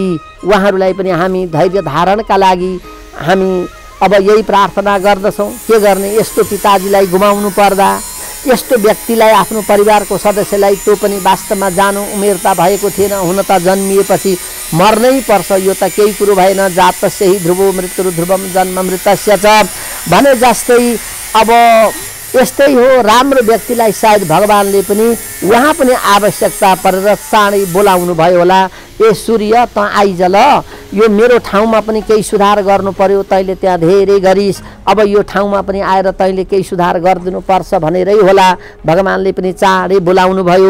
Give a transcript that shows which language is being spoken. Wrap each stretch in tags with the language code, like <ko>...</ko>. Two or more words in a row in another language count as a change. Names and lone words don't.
<ne>उहाँहरूलाई पनि हामी धैर्य धारणका लागि हामी अब यही प्रार्थना गर्दछौँ। के गर्ने, यस्तो पिताजीलाई गुमाउनु पर्दा, यस्तो व्यक्तिलाई, आफ्नो परिवारको सदस्यलाई, त्यो पनि वास्तवमा जानु उमेर त भएको थिएन, हुन त जन्मिएपछि मर्नै पर्छ, यो त केही कुरो भएन।</ne> <sa>जातस्य हि ध्रुवो मृत्यु ध्रुवम जन्म मृतस्य च</sa> <ne>भने जस्तै अब यस्तै हो। राम्रो व्यक्तिलाई सायद भगवानले पनि उहाँ पनि आवश्यकता परेर चाँडै बोलाउनु भयो होला, ए सूर्य त आइज ल, यो मेरो ठाउँमा पनि केही सुधार गर्नु पर्यो, तैँले त्यहाँ धेरै गरिस्, अब यो ठाउँमा पनि आएर तैँले केही सुधार गरिदिनु पर्छ भनेरै होला भगवानले पनि चाँडै बोलाउनु भयो।</ne>